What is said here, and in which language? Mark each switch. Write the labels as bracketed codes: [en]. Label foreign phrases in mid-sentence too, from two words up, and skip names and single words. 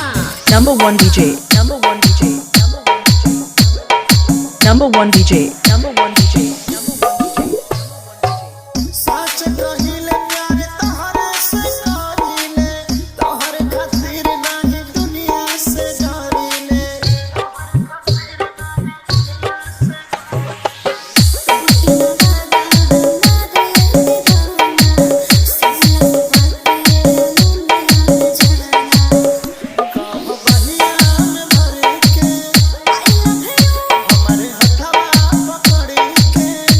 [en] Number one DJ. Number one DJ. Number one DJ. Number one DJ. [bho] सच कहिले प्यार तोहरे से कहिले तोहरे खातिर नाही दुनिया से डरिले कब बनिया में भर के हमारे हथवा पकड़ के